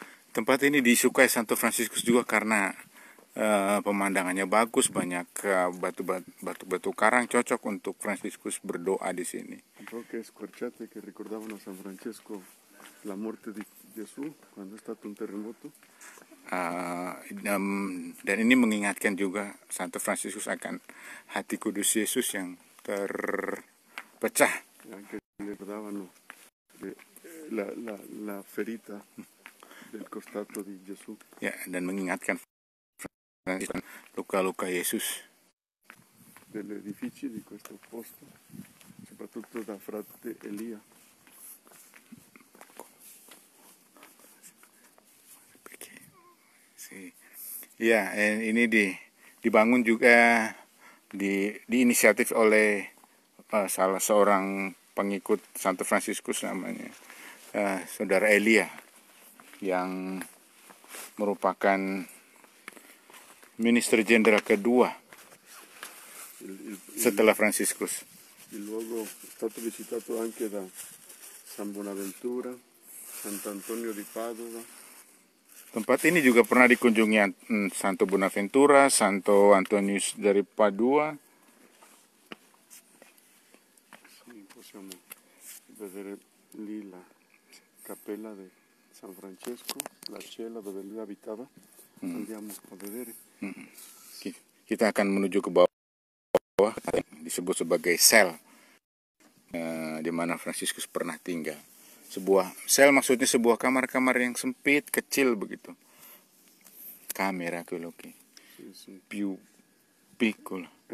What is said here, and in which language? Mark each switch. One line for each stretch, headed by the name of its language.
Indonesian: Tempat ini disukai Santo Fransiskus juga karena pemandangannya bagus, banyak batu-batu karang, cocok untuk Fransiskus berdoa di sini.
Italian: Rocche squarciate che ricordavano a San Francesco la morte di Gesù quando è stato un terremoto.
Indonesian: Dan ini mengingatkan juga Santo Fransiskus akan hati kudus Yesus yang terpecah.
Italian: Anche ricordavano la ferita del costato di Gesù.
Indonesian: Ya, dan mengingatkan luka-luka Yesus.
Italian: Degli edifici di questo posto, soprattutto da frate Elia.
Indonesian: Ya, ini dibangun juga diinisiatif oleh salah seorang pengikut Santo Fransiskus, namanya Saudara Elia, yang merupakan minister jenderal kedua setelah Fransiskus.
Italian: Il luogo è stato visitato anche da San Bonaventura, Sant'Antonio di Padova.
Indonesian: Tempat ini juga pernah dikunjungi Santo Bonaventura, Santo Antonius dari Padua.
Italian: Sì, possiamo vedere lì la cappella di San Francesco, la cella dove lui abitava. Andiamo a vedere.
Indonesian: Kita akan menuju ke bawah, disebut sebagai sel, di mana Fransiskus pernah tinggal. Sebuah sel maksudnya sebuah kamar-kamar yang sempit, kecil begitu.
Italian: Kamera quello che più piccolo.